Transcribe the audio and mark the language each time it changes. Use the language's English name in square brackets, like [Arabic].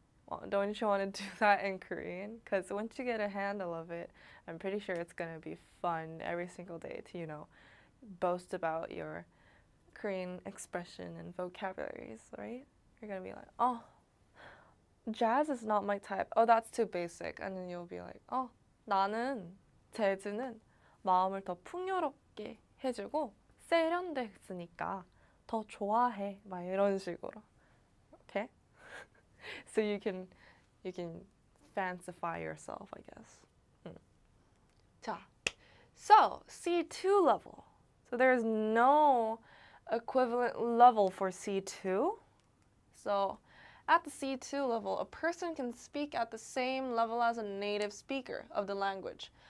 [English] Well, don't you want to do that in Korean? Because once you get a handle of it, I'm pretty sure it's going to be fun every single day to, boast about your Korean expression and vocabularies, right? You're going to be like, oh, jazz is not my type. Oh, that's too basic. And then you'll be like, oh, [Korean] 나는 재즈는 마음을 더 풍요롭게 해주고 세련됐으니까 더 좋아해. 막 이런 식으로. [English] Okay? So you can fancify yourself, I guess. 자, so C2 level. So there's no equivalent level for C2. So at the C2 level, a person can speak at the same level as a native speaker of the language.